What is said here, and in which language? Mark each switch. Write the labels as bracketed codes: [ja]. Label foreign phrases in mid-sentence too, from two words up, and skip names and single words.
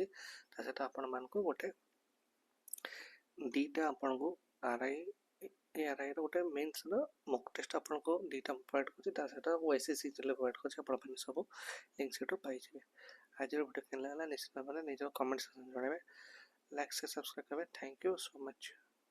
[or] ତା ସହିତ ଆପଣମାନଙ୍କୁ ଗୋଟେ ଦୁଇଟା ଆପଣଙ୍କୁ ARI ର ଗୋଟେ ମେନ୍ସର [en] mock test [or] ଆପଣଙ୍କୁ ଦୁଇଟା ପ୍ରୋଭାଇଡ଼ କରୁଛି। ତା ସହିତ OSSC ପ୍ରୋଭାଇଡ଼ କରୁଛି, ଆପଣମାନେ ସବୁ ଲିଙ୍କ୍ ସେଠୁ ପାଇଯିବେ। ଆଜିର ଭିଡ଼ିଓ କେମିତି ଲାଗିଲା ନିଶ୍ଚିତ ଭାବରେ ନିଜର [en] comment section [or] ଜଣାଇବେ। [hi] लाइक से सब्सक्राइब करें। [en] thank you so much.